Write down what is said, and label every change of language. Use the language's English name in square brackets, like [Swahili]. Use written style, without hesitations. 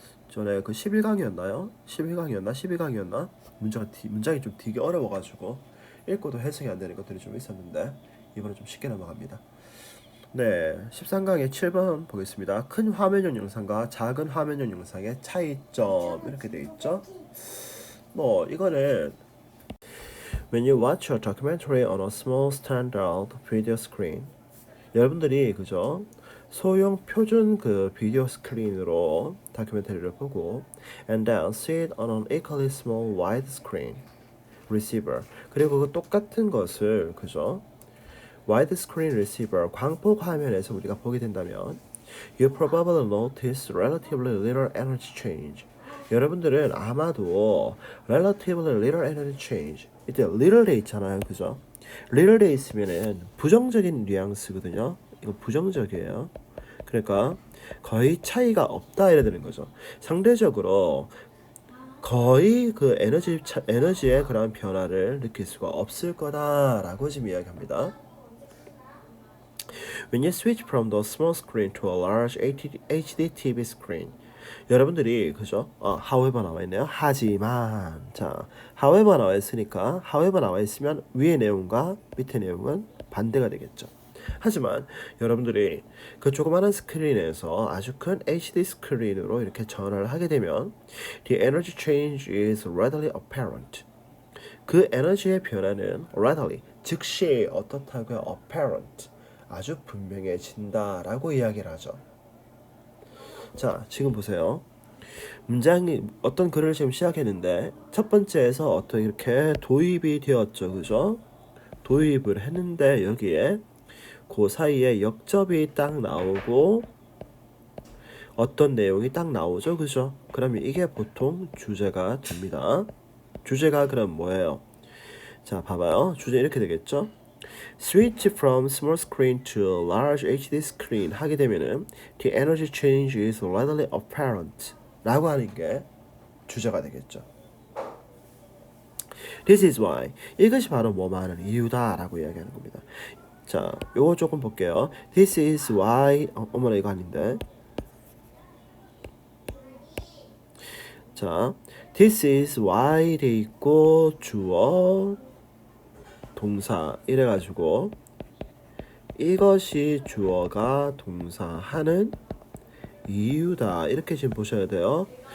[Korean] 전에 그 11강이었나요? 12강이었나? 문장이 좀 되게 어려워가지고 읽고도 해석이 안 되는 것들이 좀 있었는데 이번에 좀 쉽게 넘어갑니다. 네, 13강의 7번 보겠습니다. 큰 화면용 영상과 작은 화면용 영상의 차이점 이렇게 돼 있죠. 뭐 이거는 [English] When you watch a documentary on a small standard video screen [Korean] 여러분들이 그죠? 소형 표준 그 비디오 스크린으로 다큐멘터리를 보고 [English] and then see it on an equally small widescreen receiver [Korean] 그리고 그 똑같은 것을 그죠? [English] widescreen receiver [Korean] 광폭 화면에서 우리가 보게 된다면 [English] you probably notice relatively little energy change [Korean] 여러분들은 아마도 [English] relatively little energy change [Korean] 이때 little 돼 있잖아요 그죠? little 돼 있으면은 부정적인 뉘앙스거든요. 이거 부정적이에요. 그러니까 거의 차이가 없다 이래 되는 거죠. 상대적으로 거의 그 에너지의 그런 변화를 느낄 수가 없을 거다라고 지금 이야기합니다. [English] When you switch from the small screen to a large HD TV screen [Korean] 여러분들이 그죠? however 나와 있네요. 하지만 자, however 나와 있으니까 however 나와 있으면 위의 내용과 밑의 내용은 반대가 되겠죠. 하지만 여러분들이 그 조그마한 스크린에서 아주 큰 HD 스크린으로 이렇게 전환을 하게 되면 [English] the energy change is readily apparent. [Korean] 그 에너지의 변화는 readily 즉시 어떻다고요? apparent 아주 분명해진다라고 이야기를 하죠. 자, 지금 보세요. 문장이 어떤 글을 지금 시작했는데 첫 번째에서 어떤 이렇게 도입이 되었죠, 그죠? 도입을 했는데 여기에 그 사이에 역접이 딱 나오고 어떤 내용이 딱 나오죠, 그죠? 그러면 이게 보통 주제가 됩니다. 주제가 그럼 뭐예요? 자, 봐봐요. 주제 이렇게 되겠죠? [English] Switch from small screen to large HD screen [Korean] 하게 되면은 [English] the energy change is readily apparent [Korean] 라고 하는 게 주제가 되겠죠. [English] This is why [Korean] 이것이 바로 뭐뭐하는 이유다 라고 이야기하는 겁니다. 자, 요거 조금 볼게요. This is why 어머나 이거 아닌데 자, this is why 돼 있고 주어 동사 이래가지고 이것이 주어가 동사하는 이유다 이렇게 지금 보셔야 돼요.